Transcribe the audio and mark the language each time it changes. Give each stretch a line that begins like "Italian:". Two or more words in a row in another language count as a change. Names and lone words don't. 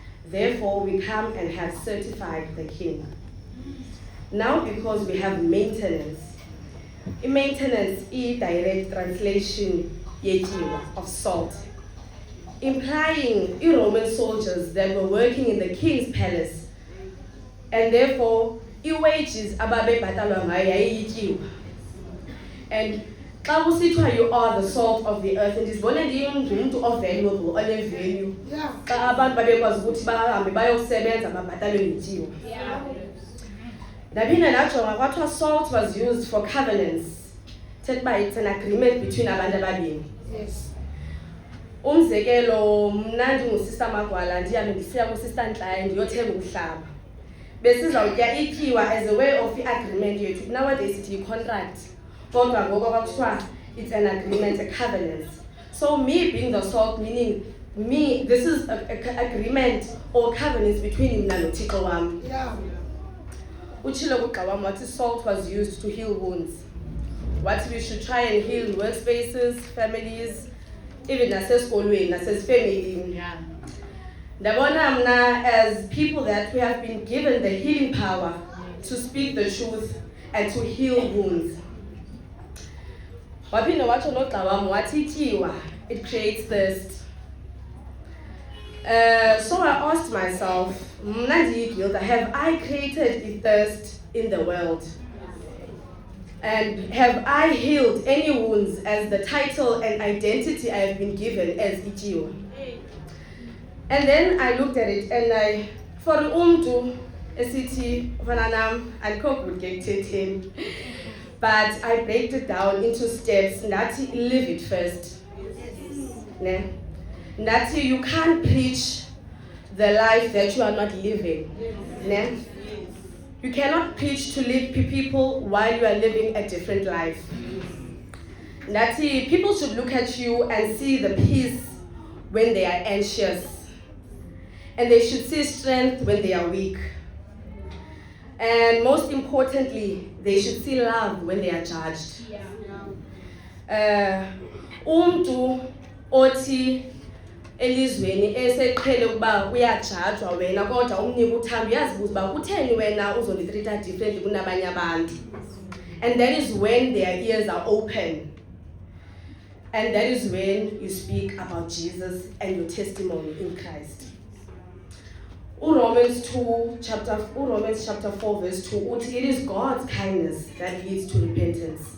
English: Therefore, we come and have certified the king. Now, because we have maintenance, maintenance is direct translation of salt, implying Roman soldiers that were working in the king's palace, and therefore, wages
Xhosa: ababe bhatalwa ngayo yayityiwa.
English: And
Xhosa: xa kusithiwa
English: you are the salt of the earth,
Xhosa: ndizibona ndingumntu o-valuable, one-value. Xa abantu babekwazi ukuthi bahambe bayokusebenza babhatalwe ngetyiwa. Ndaphinda ndajonga kwathiwa
English: salt was used for covenants.
Xhosa: Thetha uba
English: it's an agreement between
Xhosa: abantu ababini. Umzekelo, mna ndingusista Magwala ndihambe ndisiya kusista Ntlaya ndiyothenga umhlaba.
English: Besizawutya ityiwa as a way of agreement yethu.
Xhosa: Nowadays sithi yi-contract.
English: Kodwa ngoku kwakuthiwa it's an agreement, a covenant. So me being the salt, meaning me, this is an agreement or covenant between
Xhosa: mna noThixo wam. Utshilo kugxa wam wathi
English: salt was used to heal wounds. What we should try and heal workspaces, families, even
Xhosa: nasesikolweni, nasesifemelini. Ndabona mna
English: as people that we have been given the healing power to speak the truth and to heal wounds.
Xhosa: Waphinde watsho nogxa wam wathi ityiwa,
English: it creates thirst. So I asked myself, have I created a thirst in the world? And have I healed any wounds as the title and identity I have been given as ityiwa? And then I looked at it and I, for
Xhosa: umntu esithi ufana nam andikho good ngekuthetheni,
English: but I break it down into steps. Ndathi live it first. Ne? Ndathi you can't preach the life that you are not living.
Xhosa: Ne?
English: You cannot preach to lead people while you are living a different life. Ndathi people should look at you and see the peace when they are anxious. And they should see strength when they are weak. And most importantly, they should see love when they are judged.
Xhosa: Umntu othi elizweni eseqhele ukuba uyajajwa wena kodwa umnika uthando uyazibuza uba kutheni wena
English: uzonditreata differently
Xhosa: kunabanye abantu.
English: And that is when their ears are open. And that is when you speak about Jesus and your testimony in Christ. Romans chapter 4 verse 2, it is God's kindness that leads to repentance.